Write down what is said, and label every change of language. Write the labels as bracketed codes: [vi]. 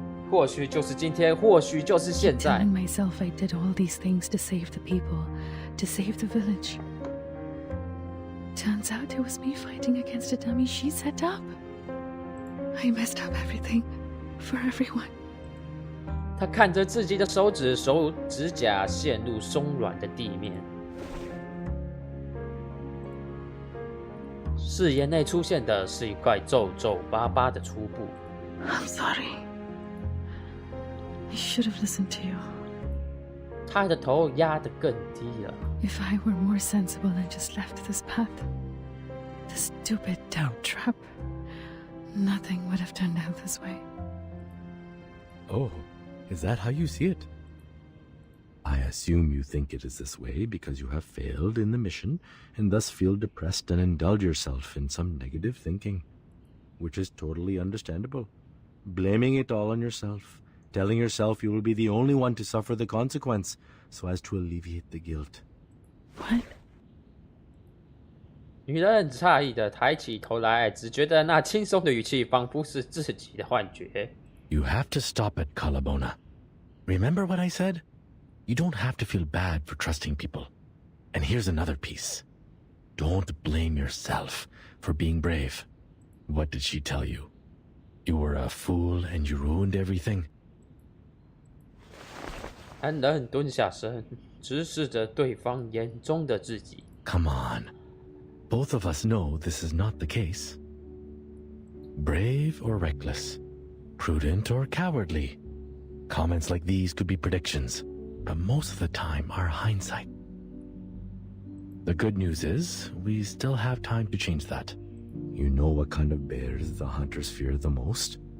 [zh] 或许就是今天，或许就是现在。 [en] Telling myself I did all these things to save the people, to save the village. Turns out it was me fighting against a dummy she set up. I messed up everything for everyone. [zh] 他看着自己的手指甲陷入松软的地面。视野内出现的是一块皱皱巴巴的粗布。 [en] I'm sorry. I should have listened to you. [zh] 他的头压得更低了。 [en] If I were more sensible and just left this path, the stupid doubt trap, nothing would have turned out this way. Oh, is that how you see it? I assume you think it is this way because you have failed in the mission and thus feel depressed and indulge yourself in some negative thinking, which is totally understandable. Blaming it all on yourself, telling yourself you will be the only one to suffer the consequence so as to alleviate the guilt. What? [zh] 女人诧异地抬起头来，只觉得那轻松的语气仿佛是自己的幻觉。 [en] You have to stop it, Calabona. Remember what I said? You don't have to feel bad for trusting people. And here's another piece. Don't blame yourself for being brave. What did she tell you? You were a fool and you ruined everything? [zh] 男人蹲下身，直视着对方眼中的自己。 [en] Come on. Both of us know this is not the case. Brave or reckless, prudent or cowardly. Comments like these could be predictions, but most of the time are hindsight. The good news is, we still have time to change that. You know what kind of bears the hunters fear the most?